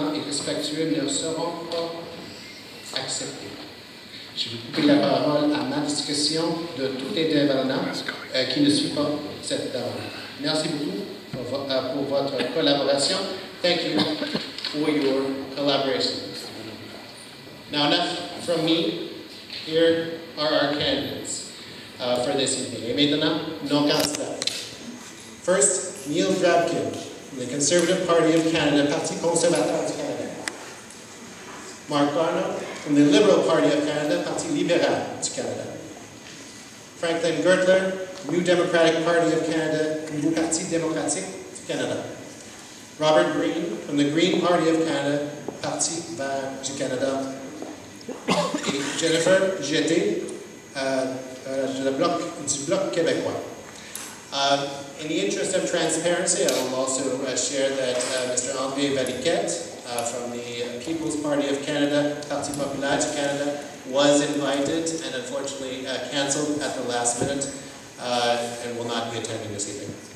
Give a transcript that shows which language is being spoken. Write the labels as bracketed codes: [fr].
[fr] respectueux ne seront pas acceptés. Je vais couper la parole à ma discussion de tout intervenant qui ne suit pas cette table. Merci beaucoup pour votre collaboration. [en] Thank you for your collaboration. Now, enough from me. Here are our candidates for this evening. [fr] Et maintenant, nos candidats. [en] First, Neil Drabkin, from the Conservative Party of Canada, Parti conservateur du Canada. Mark Garneau, from the Liberal Party of Canada, Parti libéral du Canada. Franklin Gertler, New Democratic Party of Canada, Nouveau Parti démocratique du Canada. Robert Green, from the Green Party of Canada, Parti vert du Canada. [fr] Et Jennifer Jeté, du Bloc québécois. [en] In the interest of transparency, I will also share that Mr. André Valiquette from the People's Party of Canada, Parti populaire du Canada, was invited and unfortunately cancelled at the last minute and will not be attending this evening.